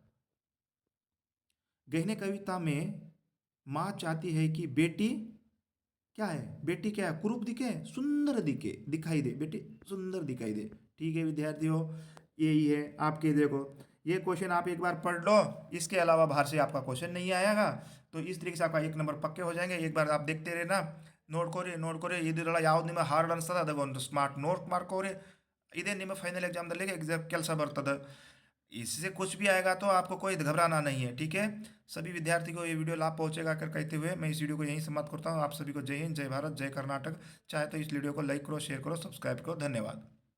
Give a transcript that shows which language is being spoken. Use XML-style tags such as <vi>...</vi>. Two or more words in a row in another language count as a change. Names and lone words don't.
<hi>गहने कविता में माँ चाहती है कि बेटी क्या है, बेटी क्या है, कुरूप दिखे, सुंदर दिखाई दे, बेटी सुंदर दिखाई दे। ठीक है विद्यार्थियों, यही है आपके। देखो ये क्वेश्चन आप एक बार पढ़ लो, इसके अलावा बाहर से आपका क्वेश्चन नहीं आएगा। तो इस तरीके से आपका 1 नंबर पक्के हो जाएंगे। एक बार आप देखते रहना,</hi> <kn>ನೋಡ್ಕೊರಿ ಇದೆಲ್ಲ ಯಾವ್ದು ನಿಮ್ಮ ಹಾರ್ಡ್ ಅನ್ಸ್ತದೆ ಅದಾಗ ಒಂದು</kn> <en>smart note</en> <kn>ಮಾಡ್ಕೋರಿ। ಇದೇ ನಿಮ್ಮ</kn> <en>final exam exam</en> <kn>ಕೆಲಸ ಬರ್ತದೆ।</kn> <hi>इससे कुछ भी आएगा तो आपको कोई घबराना नहीं है, ठीक है। सभी विद्यार्थी को ये वीडियो लाभ पहुंचेगा कर कहते हुए मैं इस वीडियो को यहीं समाप्त करता हूँ। आप सभी को जय हिंद, जय भारत, जय कर्नाटक। चाहे तो इस वीडियो को लाइक करो, शेयर करो, सब्सक्राइब करो। धन्यवाद।</hi>